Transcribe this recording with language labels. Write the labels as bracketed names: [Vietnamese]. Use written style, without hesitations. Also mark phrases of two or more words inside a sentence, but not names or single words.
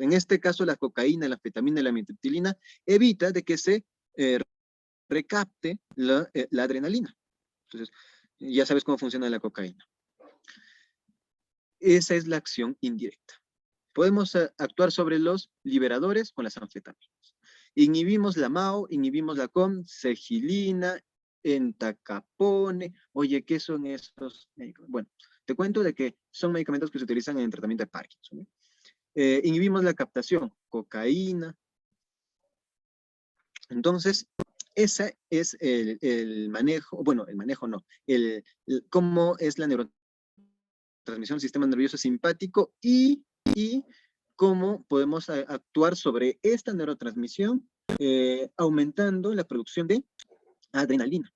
[Spanish] En este caso, la cocaína, la anfetamina y la amitriptilina evita de que se recapte la adrenalina. Entonces, ya sabes cómo funciona la cocaína. Esa es la acción indirecta. Podemos actuar sobre los liberadores con las anfetaminas. Inhibimos la MAO, inhibimos la COM, segilina, entacapone. Oye, ¿qué son estos medicamentos? Bueno, te cuento de que son medicamentos que se utilizan en el tratamiento de Parkinson, ¿no? Inhibimos la captación, cocaína. Entonces, ese es el manejo, bueno, el manejo no, cómo es la neurotransmisión del sistema nervioso simpático y cómo podemos actuar sobre esta neurotransmisión aumentando la producción de adrenalina.